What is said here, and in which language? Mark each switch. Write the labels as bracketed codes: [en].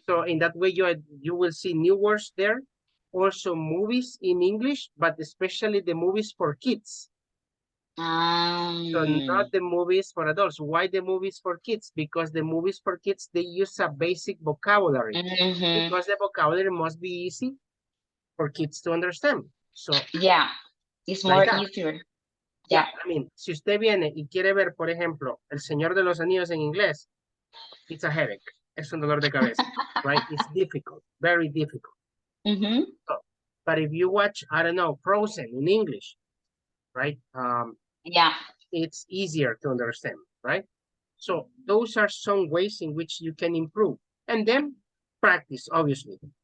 [en] So in that way, you will see new words there. Also movies in English, but especially the movies for kids. So not the movies for adults. Why the movies for kids? Because the movies for kids, they use a basic vocabulary. Because the vocabulary must be easy for kids to understand. So yeah, it's like more that. easier. Yeah, I mean, [es] si usted viene y quiere ver, por ejemplo, El Señor de los Anillos en inglés, [en] it's a headache. [es] Es un dolor de cabeza, right? [en] It's difficult, very difficult. So, but if you watch, I don't know, Frozen in English, right? Yeah. It's easier to understand, right? So those are some ways in which you can improve. And then practice, obviously.